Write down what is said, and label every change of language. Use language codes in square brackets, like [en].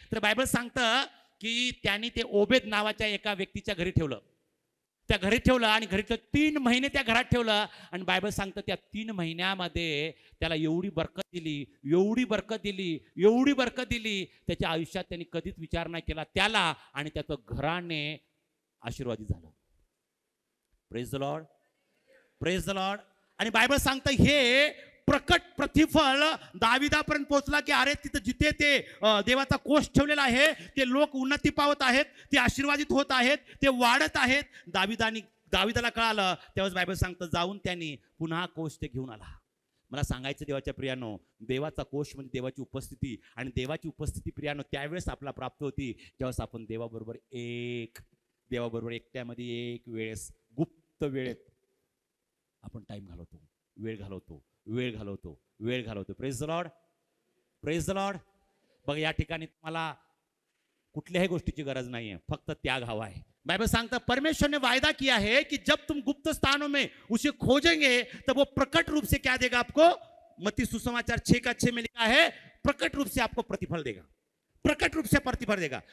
[mr] तर बायबल सांगतं की त्यांनी ते ओबेद नावाच्या एका व्यक्तीच्या घरी ठेवलं, त्या घरी ठेवलं, आणि घरी 3 महिने त्या घरात ठेवलं. आणि बायबल सांगतं त्या 3 महिन्यामध्ये त्याला एवढी बरकत दिली, एवढी बरकत दिली, एवढी बरकत दिली, त्याच्या आयुष्यात त्यांनी कधीच विचार नाही केला त्याला, आणि त्याचं घराने आशीर्वादित झालं. [en] Praise the lord, praise the lord. [mr] आणि बायबल सांगतं हे प्रकट प्रतिफळ दाविदापर्यंत पोहोचला की अरे तिथं जिथे ते देवाचा कोष ठेवलेला आहे ते लोक उन्नती पावत आहेत, ते आशीर्वादित होत आहेत, ते वाढत आहेत. दाविदाला कळालं, तेव्हाच बायबल सांगतं जाऊन त्यांनी पुन्हा कोष ते घेऊन आला. मला सांगायचं देवाच्या प्रियानो, देवाचा कोष म्हणजे देवाची उपस्थिती, आणि देवाची उपस्थिती प्रियानो त्यावेळेस आपला प्राप्त होती जेव्हा आपण देवाबरोबर एक देवाबरोबर एकट्यामध्ये एक वेळेस गुप्त वेळेत आपण टाइम घालवतो, वेळ घालवतो. [en] Praise the Lord, praise the Lord. [mr] बघा या ठिकाणी तुम्हाला कुठल्याही गोष्टीची गरज [hi] नहीं है, [mr] फक्त त्याग हवा [hi] है. [mr] बाइबल सांगता [hi] परमेश्वर ने वायदा किया है कि जब तुम गुप्त स्थानों में उसे खोजेंगे तब वो प्रकट रूप से क्या देगा आपको. मत्ती सुसमाचार 6:6 में लिखा है, प्रकट रूप से आपको प्रतिफल देगा, प्रकट रूप से प्रतिफल देगा.